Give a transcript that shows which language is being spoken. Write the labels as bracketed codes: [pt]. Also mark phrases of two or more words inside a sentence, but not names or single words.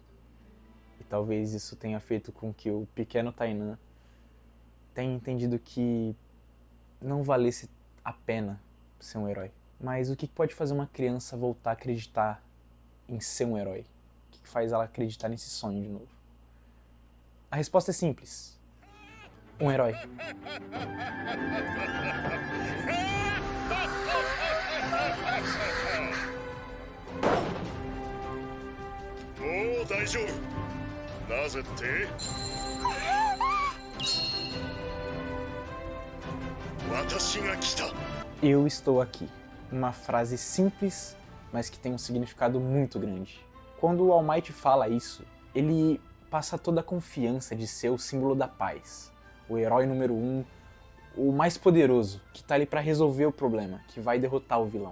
[pt] E talvez isso tenha feito com que o pequeno Tainan tenha entendido que não valesse a pena ser um herói. Mas o que pode fazer uma criança voltar a acreditar em ser um herói? O que faz ela acreditar nesse sonho de novo? A resposta é simples. Um herói. [ja] Oh, 大丈夫。なぜって？私が来た。 [pt] Eu estou aqui. Uma frase simples, mas que tem um significado muito grande. Quando o All Might fala isso, ele passa toda a confiança de ser o símbolo da paz. O herói número 1, o mais poderoso, que tá ali pra resolver o problema, que vai derrotar o vilão.